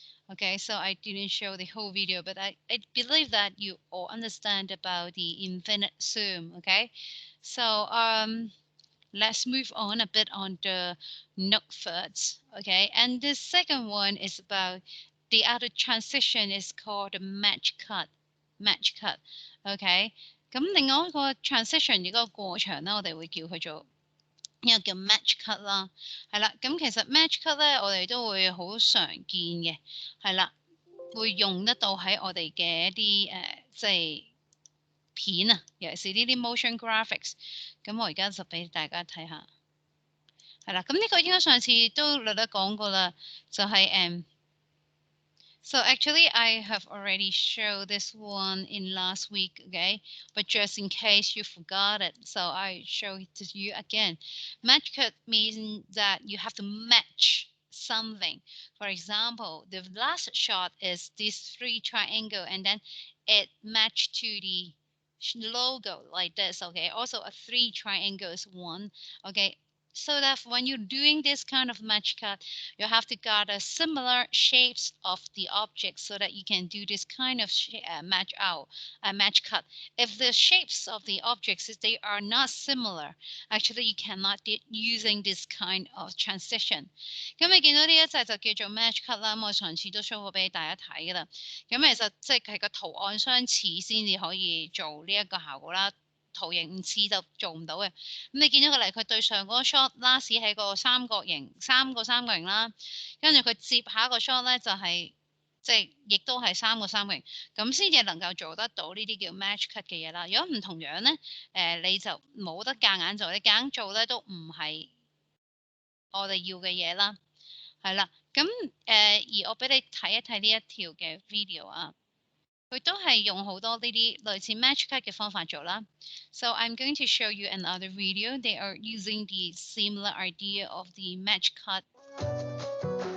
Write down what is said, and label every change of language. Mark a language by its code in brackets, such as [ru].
[en] Okay, so I didn't show the whole video, but I believe that you all understand about the infinite zoom. Okay, so let's move on a bit on the note first. Okay, and the second one is about the other transition is called match cut. Match cut. [yue] Okay, 咁另外一個 transition 呢個過場咧，我哋會叫佢做一個叫 match cut 啦，係啦，咁其實 match cut 咧，我哋都會好常見嘅，係啦，會用得到喺我哋嘅一啲即係片啊，尤其是呢啲 motion graphics。咁我而家就俾大家睇下，係啦，咁呢個應該上次都略略講過啦，就係 [en] So actually, I have already showed this one in last week, okay? But just in case you forgot it, so I show it to you again. Match cut means that you have to match something. For example, the last shot is this three triangle, and then it matched to the logo like this, okay? Also a three triangles one, okay? So that when you're doing this kind of match cut, you have to gather similar shapes of the object so that you can do this kind of match cut. If the shapes of the objects they are not similar, actually you cannot do using this kind of transition. [yue] 咁你見到呢一隻就叫做 match cut 啦，我上次都 show 過俾大家睇噶啦。咁其實即係個圖案相似先至可以做呢一個效果啦。圖形唔似就做唔到嘅。咁你見到佢嚟，佢對上嗰個 shot last 係個三角形，三個三角形啦，跟住佢接下一個 shot 咧就係即係亦都係三個三角形，咁先至能夠做得到呢啲叫 match cut 嘅嘢啦。如果唔同樣咧，你就冇得夾硬做，你夾硬做咧都唔係我哋要嘅嘢啦。係啦，咁而我俾你睇一睇呢一條嘅 video 啊。佢都係用好多呢啲類似 match cut 嘅方法做啦。 [en] So I'm going to show you another video. They are using the similar idea of the match cut.